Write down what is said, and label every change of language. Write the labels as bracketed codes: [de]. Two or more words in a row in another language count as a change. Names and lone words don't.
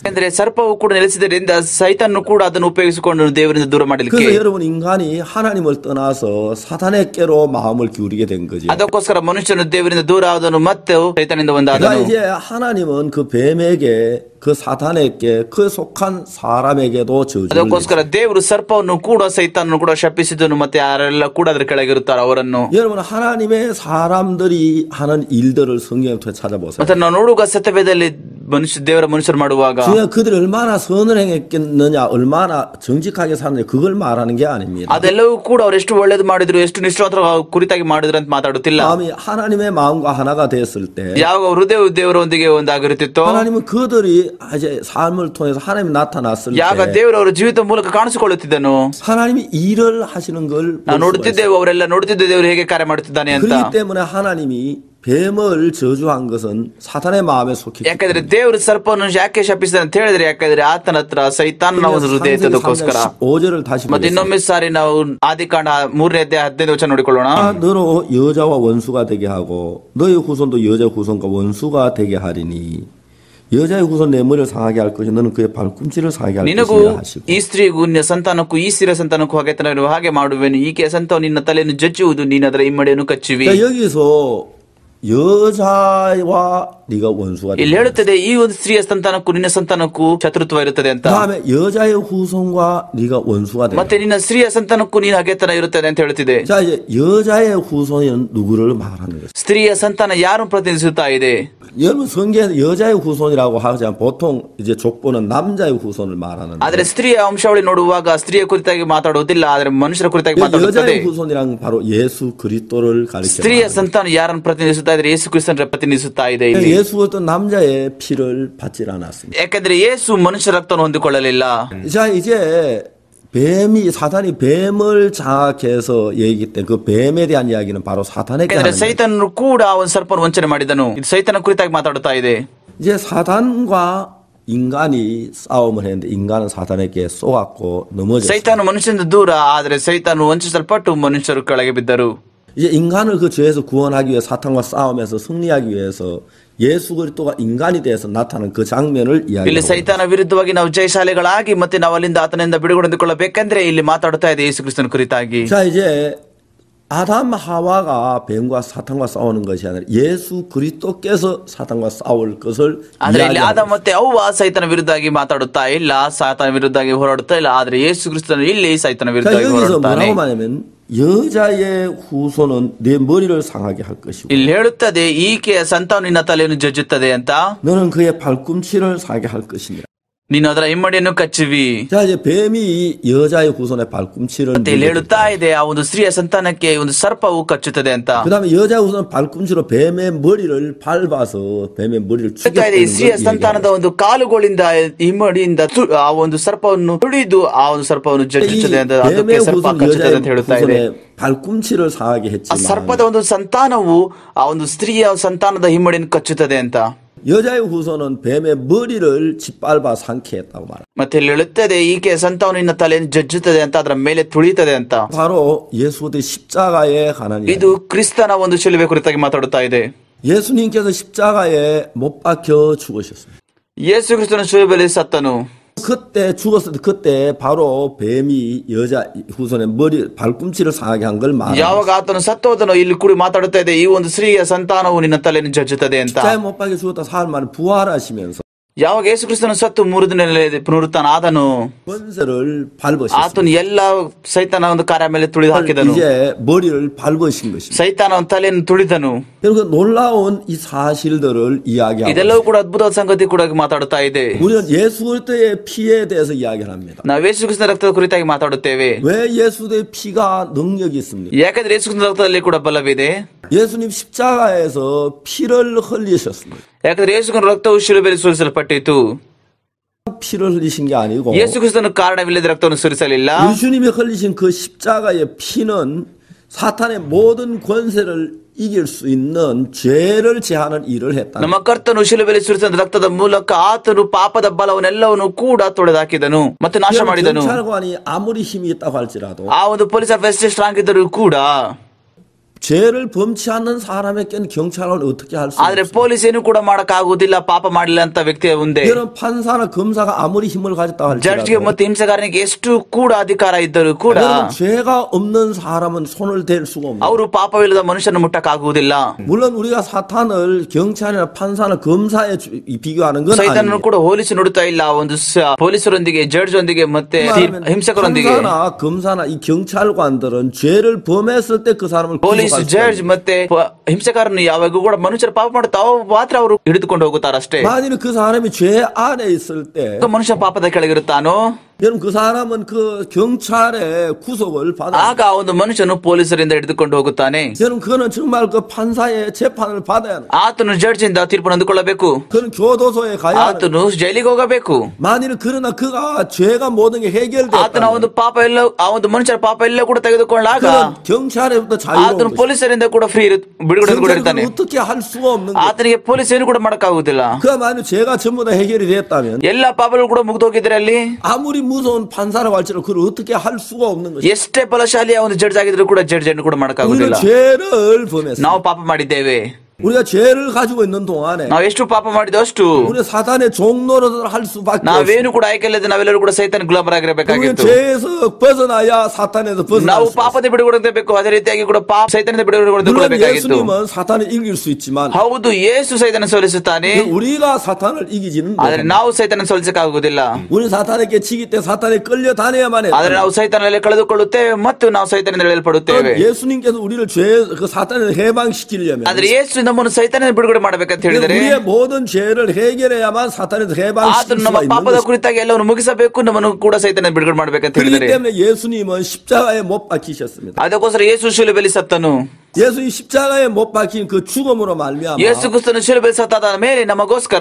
[kn] ಅಂದ್ರೆ ಸರ್ಪವು ಕೂಡ ನೆಲೆಸಿದ್ದರಿಂದ ಸೈತಾನನು ಕೂಡ ಅದನ್ನು ಉಪಯೋಗಿಸಿಕೊಂಡು ದೇವರಿಂದ ದೂರ ಮಾಡಲಿಕ್ಕೆ. [ko] 그래서 여러분 인간이 하나님을 떠나서 사단에게로 마음을 기울이게 된 거죠. [kn] ಅದಕ್ಕೋಸ್ಕರ ಮನುಷ್ಯನು ದೇವರಿಂದ ದೂರ ಆದನು ಮತ್ತು ಸೈತಾನದಿಂದ ಒಂದಾದನು. [ko] 그러니까 이제 하나님은 그 뱀에게 그 사탄에게 그 속한 사람에게도 저주를 [kn] ಅದಕ್ಕೋಸ್ಕರ ದೇವರು ಸರ್ಪವನ್ನು ಕೂಡ ಸೈತಾನನ್ನು ಕೂಡ ಶಪಿಸಿದನು ಮತ್ತೆ ಯಾರೆಲ್ಲ ಕೂಡ ಅದರ ಕೆಳಗಿರುತ್ತಾರೆ ಅವರನ್ನು. [ko] 여러분 하나님의 사람들이 하는 일들을 성경을 통해 찾아보세요. [kn] ಮತ್ತೆ ನಾವು ನೋಡುವಾಗ ಸತ್ಯವೇದದಲ್ಲಿ ದೇವರ ಮನುಷ್ಯರು ಮಾಡುವಾಗ [ko] 그들이 얼마나 선을 행했겠느냐, 얼마나 정직하게 사느냐 그걸 말하는 게 아닙니다. [kn] ಅದೆಲ್ಲವೂ ಕೂಡ ಅವರು ಎಷ್ಟು ಒಳ್ಳೇದು ಮಾಡಿದ್ರು, ಎಷ್ಟು ನಿಷ್ಠಾವಂತರ ಕುರಿತಾಗಿ ಮಾಡಿದ್ರು ಅಂತ ಮಾತಾಡುತ್ತಿಲ್ಲ. [ko] 마음이 하나님의 마음과 하나가 됐을 때 [kn] ಯಾವ ಹೃದಯವು ದೇವರೊಂದಿಗೆ ಒಂದಾಗಿರುತ್ತಿತ್ತೋ, [ko] 하나님은 그들이 이제 삶을 통해서 하나님이 나타났을 때 [kn] ಯಾವಾಗ ದೇವರವರ ಜೀವಿತ ಮೂಲಕ ಕಾಣಿಸಿಕೊಳ್ಳುತ್ತಿದ್ದನು, [ko] 하나님이 일을 하시는 걸 [kn] ನಾವು ನೋಡುತ್ತಿದ್ದೇವೆ. ಅವರೆಲ್ಲ ನೋಡುತ್ತಿದ್ದೆ ದೇವರು ಹೇಗೆ ಕಾರ್ಯ ಮಾಡುತ್ತಿದ್ದಾನೆ ಅಂತ. [ko] 그렇기 때문에 하나님이 뱀을 저주한 것은 사탄의 마음에 속해. [kn] ಯಾಕಂದ್ರೆ ದೇವರು ಸರ್ಪವನ್ನು ಯಾಕೆ ಶಪಿಸಿದ ಅಂತ ಹೇಳಿದ್ರೆ, ಯಾಕಂದ್ರೆ ಆತನ ಹತ್ರ ಸೈತಾನನ ಒಂದು ಹೃದಯ ಇದ್ದದಕ್ಕೋಸ್ಕರ. [ko] 5절을 다시 [kn] ಮತ್ತೆ ಇನ್ನೊಮ್ಮೆ ಸಾರಿ ನಾವು ಆದಿಕಾಂಡ 3ನೇ ಅಧ್ಯಾಯ 15ನೇ ವಚನ ನೋಡಿಕೊಳ್ಳೋಣ. [ko] 너로 여자와 원수가 되게 하고 너의 후손도 여자 후손과 원수가 되게 하리니 여자의 후손 내 머리를 상하게 할 것이 너는 그의 발꿈치를 상하게 할 [kn] ನಿನಗೂ [ko] 것이라 하시고. [kn] ಈ ಸ್ತ್ರೀಗೂ ನಿನ್ನ ಸಂತಾನಕ್ಕೂ ಈ ಸ್ತ್ರೀಯ ಸಂತಾನಕ್ಕೂ ಹಾಗೆ ಮಾಡುವೆನು. ಈಕೆಯ ಸಂತಾನ ನಿನ್ನ ತಲೆಯನ್ನು ಜಜ್ಜುವುದು, ನೀನು ಅದರ ಇಮ್ಮಡಿಯನ್ನು ಕಚ್ಚುವಿ. [ko] 여기서 여자와 네가 원수가 [kn] ಇಲ್ಲಿ ಹೇಳುತ್ತದೆ ಈ ಒಂದು ಸ್ತ್ರೀಯ ಸಂತಾನಕ್ಕೂ ನಿನ್ನ ಸಂತಾನಕ್ಕೂ ಶತ್ರುತ್ವ ಇರುತ್ತದೆ ಅಂತ. [ko] 그다음에 여자의 후손과 네가 원수가 된다. [kn] ಮತ್ತೆ ನಿನ್ನ ಸ್ತ್ರೀಯ ಸಂತಾನಕ್ಕೂ ನೀನು ಹಗೆತನ ಇರುತ್ತದೆ ಅಂತ ಹೇಳುತ್ತಿದೆ. [ko] 자 이제 여자의 후손은 누구를 말하는 거죠? [kn] ಸ್ತ್ರೀಯ ಸಂತಾನ ಯಾರು ಪ್ರತಿನಿಧಿಸುತ್ತಾ ಇದೆ? [ko] 여러분 성경에서 여자의 후손이라고 하지만 보통 이제 족보는 남자의 후손을 말하는데. [kn] ಆದ್ರೆ ಸ್ತ್ರೀಯ ವಂಶಾವಳಿ ನೋಡುವಾಗ ಸ್ತ್ರೀಯ ಕುರಿತಾಗಿ ಮಾತಾಡುವುದಿಲ್ಲ, ಆದ್ರೆ ಮನುಷ್ಯರ ಕುರಿತಾಗಿ ಮಾತಾಡುತ್ತದೆ. [ko] 여자의 후손이란 바로 예수 그리스도를 가리켜. [kn] ಸ್ತ್ರೀಯ ಸಂತಾನ ಯಾರನ್ನು ಪ್ರತಿನಿಧಿಸುತ್ತಾ ಮಾತಾಡುತ್ತಾ ಇದ್ರೆ ಯೇಸು ಕ್ರಿಸ್ತನ ಪ್ರತಿನಿಧಿಸುತ್ತಾ ಇದೆ ಇಲ್ಲಿ. [ko] 예수 어떤 남자의 피를 받질 않았습니다. [kn] ಯಾಕಂದ್ರೆ ಯೇಸು ಮನುಷ್ಯ ರಕ್ತವನ್ನು ಹೊಂದಿಕೊಳ್ಳಲಿಲ್ಲ. [ko] 자, 이제 사단이 뱀을 장악해서 얘기했던 그 뱀에 대한 이야기는 바로 사탄에게 하는 거예요. [kn] ಸೈತಾನನು ಕೂಡ ಒಂದು ಸರ್ಪವನ್ನು ವಂಚನೆ ಮಾಡಿದನು. ಇದು ಸೈತಾನ ಕುರಿತಾಗಿ ಮಾತಾಡುತ್ತಾ ಇದೆ. [ko] 이제 사단과 인간이 싸움을 했는데 인간은 사단에게 쏘았고 넘어졌어요. [kn] ಸೈತಾನ ಮನುಷ್ಯನಿಂದ ದೂರ, ಆದರೆ ಸೈತಾನು ವಂಚಿಸಲ್ಪಟ್ಟು ಮನುಷ್ಯರು ಕೆಳಗೆ ಬಿದ್ದರು. [ko] 이제 인간을 그 죄에서 구원하기 위해 사탄과 싸움에서 승리하기 위해서 예수 그리스도가 인간이 돼서 나타난 그 장면을 [kn] ಇಲ್ಲಿ [ko] 이야기하고 [kn] ಸೈತಾನ ವಿರುದ್ಧವಾಗಿ ನಾವು ಜಯಶಾಲಿಗಳಾಗಿ ಮತ್ತೆ ನಾವು ಅಲ್ಲಿಂದ ಆತನಿಂದ ಬಿಡುಗಡೆ ಹೊಂದಿಕೊಳ್ಳಬೇಕೆಂದ್ರೆ ಇಲ್ಲಿ ಮಾತಾಡುತ್ತಾ ಇದೆ ಯೇಸು ಕ್ರಿಸ್ತನ ಕುರಿತಾಗಿ. [ko] 자, 이제 아담 하와가 뱀과 사탄과 싸우는 것이 아니라 예수 그리스도께서 사탄과 싸울 것을 [kn] ಆದ್ರೆ ಇಲ್ಲಿ ಆದ [ko] 이야기하고 [kn] ಮತ್ತೆ ಅವ್ವ ಸೈತನ ವಿರುದ್ಧವಾಗಿ ಮಾತಾಡುತ್ತಾ ಇಲ್ಲ, ಸಾತನ ವಿರುದ್ಧವಾಗಿ ಹೋರಾಡುತ್ತಾ ಇಲ್ಲ, ಆದ್ರೆ ಯೇಸು ಕ್ರಿಸ್ತನು ಇಲ್ಲಿ ಸೈತನ [ko] 자, [kn] ವಿರುದ್ಧವಾಗಿ [ko] 여기서 [kn] ಹೋರಾಡುತ್ತಾನೆ. [ko] 뭐라고 말하면 여자의 후손은 내 머리를 상하게 할 것이고 [kn] ಇಲ್ಲಿ ಹೇಳುತ್ತದೆ ಈಕೆಯ ಸಂತಾನ ನಿನ್ನ ತಲೆಯನ್ನು ಜಜ್ಜುತ್ತದೆ ಅಂತ, [ko] 너는 그의 발꿈치를 상하게 할 것이니라. [kn] ನೀನು ಅದರ ಹಿಮ್ಮಡಿಯನ್ನು ಕಚ್ಚುವಿ. [ko] 자, 이제 뱀이 여자의 후손의 발꿈치를 [kn] ಮತ್ತೆ ಇಲ್ಲಿ ಹೇಳುತ್ತಾ ಇದೆ ಆ ಒಂದು ಸ್ತ್ರೀಯ ಸಂತಾನಕ್ಕೆ ಒಂದು ಸರ್ಪವು ಕಚ್ಚುತ್ತದೆ ಅಂತ. [ko] 그다음에 여자의 후손 발꿈치로 뱀의 머리를 밟아서 뱀의 머리를 [kn] ಹೇಳ್ತಾ ಇದೆ, ಈ ಸ್ತ್ರೀಯ [ko] 죽였다는 [kn] ಸಂತಾನದ ಒಂದು ಕಾಲುಗಳಿಂದ ಹಿಮ್ಮಡಿಯಿಂದ ಆ ಒಂದು ಸರ್ಪವನ್ನು ತುಳಿದು ಆ ಒಂದು ಸರ್ಪವನ್ನು ಜಜ್ಜುತ್ತದೆ ಅಂತ, ಅದಕ್ಕೆ ಸರ್ಪ ಕಚ್ಚುತ್ತದೆ ಅಂತ ಹೇಳುತ್ತಾ ಇದೆ. [ko] 발꿈치를 상하게 [kn] ಆ [ko] 했지만 [kn] ಸರ್ಪದ ಒಂದು ಸಂತಾನವು ಆ ಒಂದು ಸ್ತ್ರೀಯ ಸಂತಾನದ ಹಿಮ್ಮಡಿಯನ್ನು ಕಚ್ಚುತ್ತದೆ ಅಂತ. [ko] 여자의 후손은 뱀의 머리를 짓밟아 상쾌했다고 말합니다. [kn] ಮತ್ತೆ ಇಲ್ಲಿ ಹೇಳುತ್ತದೆ ಈಕೆಯ ಸಂತಾನ ನಿನ್ನ ತಲೆಯನ್ನು ಜಜ್ಜುತ್ತದೆ ಅಂತ, ಅದರ ಮೇಲೆ ತುಳಿಯುತ್ತದೆ ಅಂತ. [ko] 바로 예수의 십자가에 관한 [kn] ಇದು ಕ್ರಿಸ್ತನ ಒಂದು ಶಿಲುಬೆ ಕುರಿತಾಗಿ 마ತಾಡುತ್ತಾ ಇದೆ. [ko] 예수님께서 십자가에 못 박혀 죽으셨습니다. [kn] ಯೇಸು ಕ್ರಿಸ್ತನ ಶಿಲುಬೆಯಲ್ಲಿ ಸತ್ತನು. [ko] 그때 죽었을 때 그때 바로 뱀이 여자 후손의 머리 발꿈치를 상하게 한 걸 말합니다. [kn] ಯಾವಾಗ ಆತನು ಸತ್ತೋದನೋ ಇಲ್ಲಿ ಕೂಡ ಮಾತಾಡುತ್ತಾ ಇದೆ, ಈ ಒಂದು ಸ್ತ್ರೀಯ ಸಂತಾನವು ನಿನ್ನ ತಲೆಯನ್ನು ಜಜ್ಜುತ್ತದೆ ಅಂತ. [ko] 십자가에 못 박혀 죽었다 사흘 만에 부활하시면서 [kn] ಯಾವಾಗ ಯೇಸು ಕ್ರಿಸ್ತನ ಸತ್ತು 3 ದಿನದಲ್ಲಿ ಪುನರುತ್ಥಾನ ಆದನು, [ko] 권세를 밟으셨습니다. [kn] ಆತನು ಎಲ್ಲ ಸೈತಾನ ಒಂದು ಕಾರ್ಯ ಮೇಲೆ ತುಳಿದು ಹಾಕಿದನು. [ko] 이제 머리를 밟으신 것입니다. [kn] ಸೈತಾನ ಒಂದು ತಲೆಯನ್ನು ತುಳಿದನು. [ko] 그리고 놀라운 이 사실들을 이야기하고 [kn] ಇದೆಲ್ಲವೂ ಕೂಡ ಅದ್ಭುತವಾದ ಸಂಗತಿ ಕೂಡ ಮಾತಾಡುತ್ತಾ ಇದೆ. [ko] 우리는 예수 그리스도의 피에 대해서 이야기를 합니다. [kn] ನಾವು ಯೇಸು ಕ್ರಿಸ್ತನ ರಕ್ತದ ಕುರಿತಾಗಿ ಮಾತಾಡುತ್ತೇವೆ. [ko] 왜 예수의 피가 능력이 있습니까? [kn] ಯಾಕಂದ್ರೆ ಯೇಸು ಕ್ರಿಸ್ತನ ರಕ್ತದಲ್ಲಿ ಕೂಡ ಬಲವಿದೆ. [ko] 예수님 십자가에서 피를 흘리셨습니다. [kn] ಯಾಕಂದ್ರೆ ಯೇಸು ಕ್ರಿಸ್ತನ ರಕ್ತವು ಶಿಲುಬೆಯಲ್ಲಿ ಸುರಿಸಲ್ಪಟ್ಟಿತು. [ko] 피를 흘리신 게 아니고 [kn] ಯೇಸು ಕ್ರಿಸ್ತನು ಕಾರಣವಿಲ್ಲದ ರಕ್ತವನ್ನು ಸುರಿಸಲಿಲ್ಲ. [ko] 예수님이 흘리신 그 십자가의 피는 사탄의 모든 권세를 이길 수 있는 죄를 제하는 일을 했다. [kn] ನಮ್ಮ ಕರ್ತನು ಶಿಲುಬೆಯಲ್ಲಿ ಸುರಿಸಿದ ರಕ್ತದ ಮೂಲಕ ಆತನು ಪಾಪದ ಬಲವನ್ನೆಲ್ಲವನ್ನು ಕೂಡ ತೊಡೆದಾಕಿದನು ಮತ್ತು ನಾಶ ಮಾಡಿದನು. [ko] 경찰관이 아무리 힘이 있다고 할지라도 [kn] ಆ ಒಂದು [en] police officer strong [kn] ಇದ್ದರೂ ಕೂಡ, [ko] 죄를 범치 않는 사람에게는 경찰관은 어떻게 할 수 [kn] ಆದ್ರೆ [ko] 없어요? [kn] ಪೊಲೀಸ್ ಏನು ಕೂಡ ಮಾಡಕ್ಕಾಗುವುದಿಲ್ಲ ಪಾಪ ಮಾಡಿಲ್ಲ ಅಂತ ವ್ಯಕ್ತಿಯ ಮುಂದೆ. [ko] 여러분 판사나 검사가 아무리 힘을 가졌다고 [kn] ಜಡ್ಜ್ಗೆ [ko] 할지라도 [kn] ಮತ್ತು ಹಿಂಸೆಗಾರನಿಗೆ ಎಷ್ಟು ಕೂಡ ಅಧಿಕಾರ ಇದ್ದರೂ ಕೂಡ [ko] 여러분 죄가 없는 사람은 손을 댈 수가 없는. [kn] ಅವರು ಪಾಪವಿಲ್ಲದ ಮನುಷ್ಯನ ಮುಟ್ಟಕ್ಕಾಗುವುದಿಲ್ಲ. [ko] 물론 우리가 사탄을 경찰이나 판사나 검사에 비교하는 건 [kn] ಸೈತಾನನು [ko] 아니에요. [kn] ಕೂಡ ಹೋಲಿಸಿ ನೋಡುತ್ತಾ ಇಲ್ಲ ಒಂದು ಪೊಲೀಸರೊಂದಿಗೆ, ಜಡ್ಜ್ ಒಂದಿಗೆ ಮತ್ತೆ ಹಿಂಸಕರೊಂದಿಗೆ. [ko] 판사나 검사나 이 경찰관들은 죄를 범했을 때 그 사람을 [kn] ಪೊಲೀಸ್, ಜಡ್ಜ್ ಮತ್ತೆ ಹಿಂಸೆಕಾರನು ಯಾವಾಗ ಕೂಡ ಮನುಷ್ಯರು ಪಾಪ ಮಾಡುತ್ತಾವ ಮಾತ್ರ ಅವರು ಹಿಡಿದುಕೊಂಡು ಹೋಗುತ್ತಾರಷ್ಟೇ. [ko] 만일 그 사람이 죄 안에 있을 때 [kn] ಮನುಷ್ಯ ಪಾಪದ ಕೆಳಗಿರುತ್ತಾನೋ, [ko] 여러분 그 사람은 그 경찰의 구속을 받아. [kn] ಆಗ ಆ ಒಂದು ಮನುಷ್ಯನು ಪೊಲೀಸರಿಂದ ಹಿಡಿದುಕೊಂಡು ಹೋಗುತ್ತಾನೆ. [ko] 여러분 그거는 정말 그 판사의 재판을 받아야 합니다. [kn] ಆತನು ಜಡ್ಜ್ ಇಂದ ತೀರ್ಪು ಹೊಂದಿಕೊಳ್ಳಬೇಕು. [ko] 그는 교도소에 가야 합니다. [kn] ಆತನು ಜೈಲಿಗೆ ಹೋಗಬೇಕು. [ko] 만일 그러나 그가 죄가 모든 게 [kn] ಆತನ [ko] 해결됐다. [kn] ಒಂದು ಪಾಪ ಎಲ್ಲ, ಆ ಒಂದು ಮನುಷ್ಯರ ಪಾಪ ಎಲ್ಲ ಕೂಡ ತೆಗೆದುಕೊಳ್ಳಾಗ [ko] 그는 경찰에부터 [kn] ಆತನು [ko] 자유로운 것이죠. [kn] ಪೊಲೀಸರಿಂದ ಕೂಡ ಫ್ರೀ ಬಿಡುಗಡೆ ಕೂಡ ಇರ್ತಾನೆ. [ko] 경찰은 어떻게 할 수가 없는 거예요. [kn] ಆತನಿಗೆ ಪೊಲೀಸ್ ಏನು ಕೂಡ ಮಾಡಕ್ಕಾಗುವುದಿಲ್ಲ. [ko] 그가 만일 죄가 전부 다 해결이 됐다면 [kn] ಎಲ್ಲ ಪಾಪಗಳು ಕೂಡ ಮುಗಿದೋಗಿದ್ರೆ ಅಲ್ಲಿ [ko] 아무리 무서운 판사라고 할지라도 그걸 어떻게 할 수가 없는 것이죠. [kn] ಎಷ್ಟೇ ಬಲಶಾಲಿಯ ಒಂದು ಜಡ್ಜ್ ಆಗಿದ್ರು ಕೂಡ ಜಡ್ಜ್ ಅನ್ನು ಕೂಡ [ko] 우리는 [kn] ಮಾಡಕ್ಕಾಗುದಿಲ್ಲ. [ko] 죄를 범했어요. [kn] ನಾವು ಪಾಪ ಮಾಡಿದ್ದೇವೆ. [ko] 우리가 죄를 가지고 있는 동안에 [kn] ನಾವು ಎಷ್ಟು ಪಾಪ ಮಾಡಿದೋ ಅಷ್ಟು [ko] 우리 사단의 종노릇을 할 수밖에 없어요. [kn] ನಾವೇನು ಕೂಡ ಆಯ್ಕೆ ಇಲ್ಲದೆ ನಾವೆಲ್ಲರೂ ಕೂಡ ಸೈತಾನ [ko] 우리는 [kn] ಗುಲಾಮರಾಗಿರಬೇಕಾಗಿತ್ತು. [ko] 죄에서 벗어나야 사탄에서 벗어날 [kn] ನಾವು [ko] 수 있어요. [kn] ಪಾಪದ ಬಿಡುಗಡೆ ಬೇಕು, ಅದೇ ರೀತಿಯಾಗಿ ಕೂಡ ಸೈತಾನದ ಬಿಡುಗಡೆ [ko] 물론 [kn] ಹೊಂದಿಕೊಳ್ಳಬೇಕಾಗಿತ್ತು. [ko] 예수님은 사탄을 이길 수 있지만 [kn] ಹೌದು, ಯೇಸು ಸೈತಾನ ಸೋಲಿಸುತ್ತಾನೆ, [ko] 우리가 사탄을 이기지는 [kn] ಆದ್ರೆ [ko] 못합니다. [kn] ನಾವು ಸೈತಾನ ಸೋಲಿಸಕ್ಕಾಗುವುದಿಲ್ಲ. [ko] 우리 사탄에게 지기 때 사탄에 끌려다녀야만 해요. [kn] ಆದ್ರೆ ನಾವು ಸೈತಾನಲ್ಲಿ ಕಳೆದುಕೊಳ್ಳುತ್ತೇವೆ ಮತ್ತು ನಾವು ಸೈತಾನದಿಂದ ಎಳೆಯಲ್ಪಡುತ್ತೇವೆ. [ko] 예수님께서 우리를 그 사탄에서 해방시키려면 [kn] ಆದ್ರೆ ಯೇಸು ನಮ್ಮನ್ನು ಸೈತಾನ ಬಿಡುಗಡೆ ಮಾಡಬೇಕಂತ ಹೇಳಿದರೆ [ko] 우리의 모든 죄를 해결해야만 사탄에서 해방시킬 [kn] ಆತನು [ko] 수가 [kn] ನಮ್ಮ [ko] 있는 [kn] ಪಾಪದ [ko] 것입니다. [kn] ಕುರಿತಾಗಿ ಎಲ್ಲವನ್ನು ಮುಗಿಸಬೇಕು, ನಮ್ಮನ್ನು ಕೂಡ ಸೈತಾನ ಬಿಡುಗಡೆ ಮಾಡಬೇಕಂತ [ko] 그렇기 [kn] ಹೇಳಿದರೆ [ko] 때문에 예수님은 십자가에 못 박히셨습니다. [kn] ಅದಕ್ಕೋಸ್ಕರ ಯೇಸು ಶಿಲುಬೆಯಲ್ಲಿ ಸತ್ತನು. [ko] 예수 이 십자가에 못 박힌 그 죽음으로 말미암아 [kn] ಯೇಸು ಕ್ರಿಸ್ತನು ಶಿಲುಬೆಯಲ್ಲಿ ಸತ್ತಾದ ಮೇಲೆ ನಮಗೋಸ್ಕರ